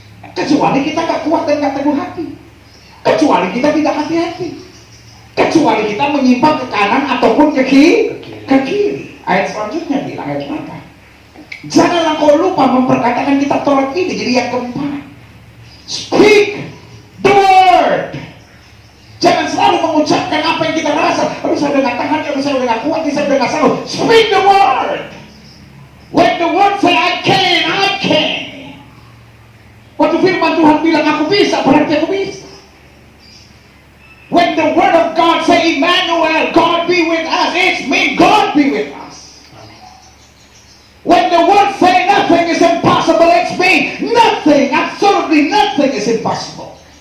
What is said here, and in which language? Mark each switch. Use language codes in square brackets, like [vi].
[id] Kecuali kita gak kuat dan gak teguh hati, kecuali kita tidak hati-hati, kecuali kita menyimpang ke kanan ataupun ke kiri. Ayat selanjutnya bilang, ayat 8, janganlah kau lupa memperkatakan kitab Taurat ini. Jadi yang keempat, [en] speak the word. [id] Jangan selalu mengucapkan apa yang kita rasa. Aduh, saya udah gak tahan, aduh, saya udah gak kuat, saya udah gak sanggup. [en] Speak the word. When the word say I can, I can. [id] Waktu firman Tuhan bilang aku bisa, berarti aku bisa. [en] When the word of God say Emmanuel, God be with us, it's me, God be with us. When the word say nothing is impossible, it's me, nothing, absolutely nothing is impossible.